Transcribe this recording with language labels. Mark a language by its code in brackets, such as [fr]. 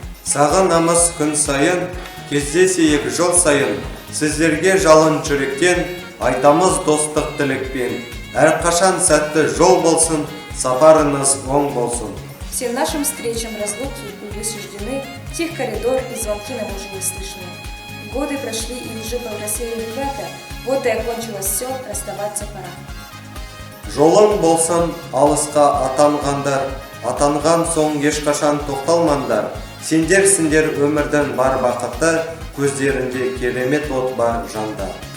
[kk] Сағынамыз күн сайын, кездесейік жыл сайын, сіздерге жалын жүректен, айтамыз достық тілекпен. Әрқашан сәтті жол болсын, сапарыңыз оң болсын. [ru] Всем нашим встречам разлуки были суждены, тех коридор и звонки нам уже не слышны. Годы прошли и уже повзрослели ребята, вот и окончилось все, расставаться пора. [kk] Жолың болсын алысқа атанғандар, атанған соң ешқашан тоқталмаңдар. Сендерсіңдер өмірдің бар бақыты, көздерінде керемет от бар жандар.